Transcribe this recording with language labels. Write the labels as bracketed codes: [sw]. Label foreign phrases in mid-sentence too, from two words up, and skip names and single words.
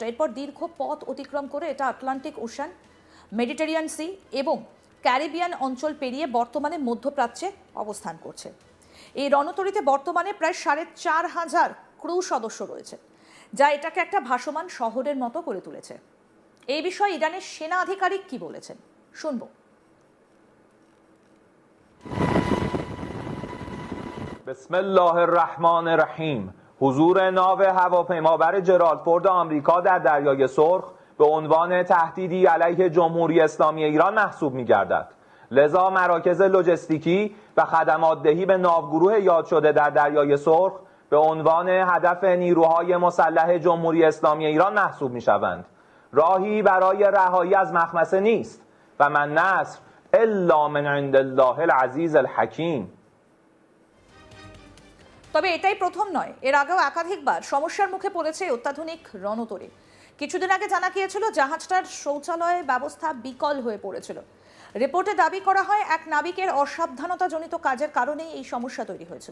[bn] এরপর দীর্ঘ পথ অতিক্রম করে এটা আটলান্টিক ওশান, মেডিটেরিয়ান সি এবং ক্যারিবিয়ান অঞ্চল পেরিয়ে বর্তমানে মধ্যপ্রাচ্যে অবস্থান করছে। এই রণতরীতে বর্তমানে প্রায় ৪,৫০০ ক্রু সদস্য রয়েছে, যা এটাকে একটা ভাসমান শহরের মতো করে তুলেছে। এই বিষয়ে ইরানের সেনা আধিকারিক কি বলেছেন, শুনবো। [ar] بسم الله الرحمن الرحیم. [fa] حضور ناو هواپیمابر جرالد فورد آمریکا در دریای سرخ به عنوان تهدیدی علیه جمهوری اسلامی ایران محسوب می‌گردد. لذا مراکز لوجستیکی و خدمات دهی به ناوگروه یاد شده در دریای سرخ به عنوان هدف نیروهای مسلح جمهوری اسلامی ایران محسوب می‌شوند. راهی برای رهایی از مخمصه نیست [ar] و من نصر الا من عند الله العزیز الحکیم. [bn] তবে এটাই প্রথম নয়, এর আগেও একাধিকবার সমস্যার মুখে পড়েছে অত্যাধুনিক রণতরী। কিছুদিন আগে জানা গিয়েছিল জাহাজটার শৌচালয় ব্যবস্থা বিকল হয়ে পড়েছিল। রিপোর্টে দাবি করা হয় এক নাবিকের অসাবধানতাজনিত কাজের কারণেই এই সমস্যা তৈরি হয়েছিল।